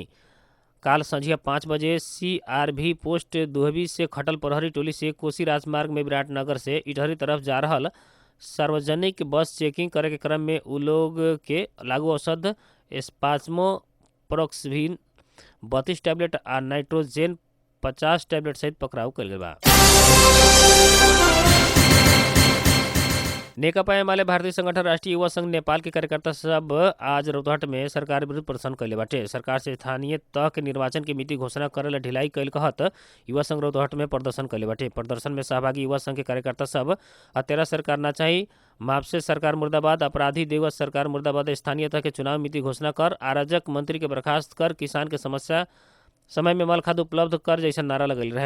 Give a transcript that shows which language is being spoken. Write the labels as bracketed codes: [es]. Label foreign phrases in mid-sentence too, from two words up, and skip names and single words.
[bho] काल संझिया 5 बजे CRV पोस्ट दुहबी से खटल प्रहरी टोली से कोसी राजमार्ग में विराटनगर से इटहरी तरफ जा रहल सार्वजनिक बस चेकिंग करे के क्रम में उ लोग के लागू औषध स्पाज्मोप्रोक्सविन 32 टैबलेट आ नाइट्रोजेन 50 टैबलेट सहित पकड़ाव कैल गई बा। नेकपा एमाले भारतीय संगठन राष्ट्रीय युवा संघ नेपाल के कार्यकर्ता सब आज रौतहट में सरकार विरुद्ध प्रदर्शन कैले बाटे। सरकार से स्थानीय तह के निर्वाचन की मिति घोषणा करे ला ढिलाई कैल कहत युवा संघ रौतहट में प्रदर्शन कैले बाटे। प्रदर्शन में सहभागी युवा संघ के कार्यकर्ता सब हत्यारा सरकार ना चाही, मापसे सरकार मुर्दाबाद, अपराधी देवत सरकार मुर्दाबाद, स्थानीय तह के चुनाव मिति घोषणा कर, अराजक मंत्री के बर्खास्त कर, किसान के समस्या समय में मल खाद उपलब्ध कर जैसा नारा लगल रहे।